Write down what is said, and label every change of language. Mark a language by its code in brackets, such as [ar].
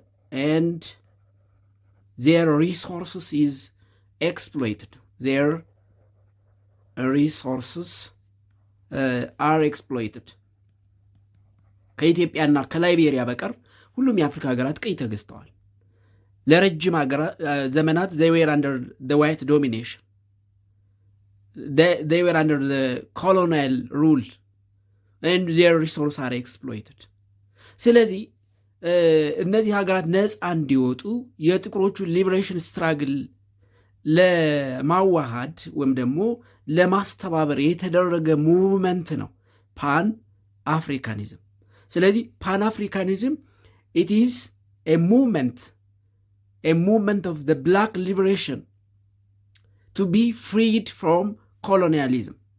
[en] And their resources is exploited. Their resources are exploited. [am] ከኢትዮጵያና ከላይቤሪያ በቀር ሁሉም የአፍሪካ ሀገራት ቀይ ተገዝተዋል። ለረጅም ዘመናት [en] they were under the white domination. They were under the colonial rule and their resources are exploited. [am] ስለዚህ እነዚህ ሀገራት ነፃ እንዲወጡ የጥቁሮቹ ሊበሬሽን ስትራግል ለማዋሃድ ወይም ደግሞ ለማስተባበር የተደረገ ሙቭመንት ነው ፓን አፍሪካኒዝም። ስለዚህ ፓን አፍሪካኒዝም [en] it is a movement of the black liberation to be freed from colonialism.